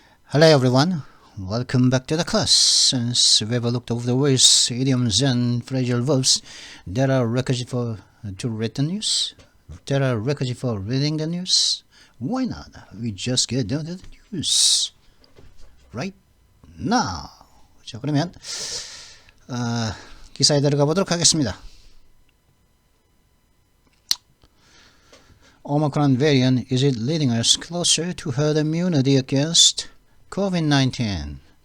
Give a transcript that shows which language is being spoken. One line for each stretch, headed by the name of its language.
English: Hello everyone, welcome back to the class. Since we've looked over the words, idioms and phrasal verbs that are requisite for to read the news, that are requisite for reading the news, why not? We just get down to the news right now.
Korean: 자, 그러면 기사에 들어가 보도록 하겠습니다.
English: Omicron variant, is it leading us closer to herd immunity against COVID-19?